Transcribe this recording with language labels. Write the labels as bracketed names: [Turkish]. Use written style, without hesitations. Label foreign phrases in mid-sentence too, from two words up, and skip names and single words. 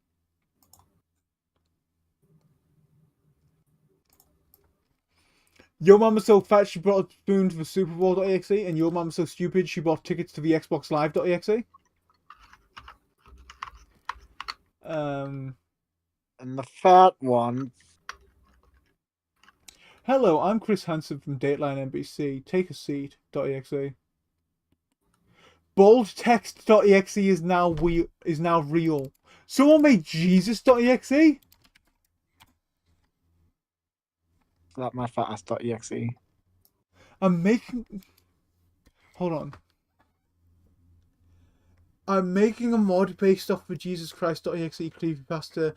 [English] Your mum was so fat she brought a spoon to the Super Bowl.exe, and your mum was so stupid she bought tickets to the Xbox Live.exe. And the third one. Hello, I'm Chris Hansen from Dateline NBC. Take a seat.exe. Boldtext.exe is now real. Someone made Jesus.exe? That my fat ass.exe. I'm making... Hold on. I'm making a mod based off of Jesus Christ.exe creepypasta.